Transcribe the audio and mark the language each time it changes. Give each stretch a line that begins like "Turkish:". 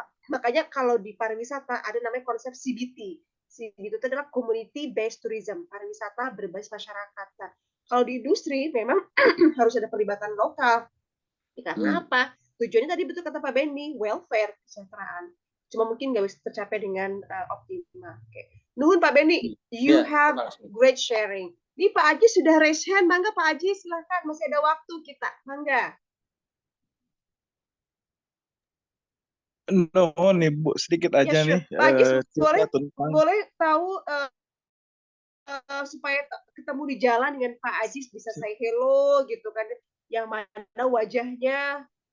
Indonesian: Makanya kalau di pariwisata ada namanya konsep CBT. CBT itu adalah community based tourism, pariwisata berbasis masyarakat. Nah, kalau di industri memang harus ada pelibatan lokal. Karena apa? Tujuannya tadi betul kata Pak Benny, welfare, kesejahteraan. Cuma mungkin nggak bisa tercapai dengan optimal.
English: Nuhun Pak Benny, you have great sharing.
Indonesian: Ini Pak Aji sudah raise hand, mangga Pak Aji silahkan, masih ada waktu kita, mangga. Nih Bu, sedikit aja nih. Pak Aji boleh tahu supaya ketemu di jalan dengan Pak Aji bisa
English: say hello
Indonesian: gitu kan, yang mana wajahnya.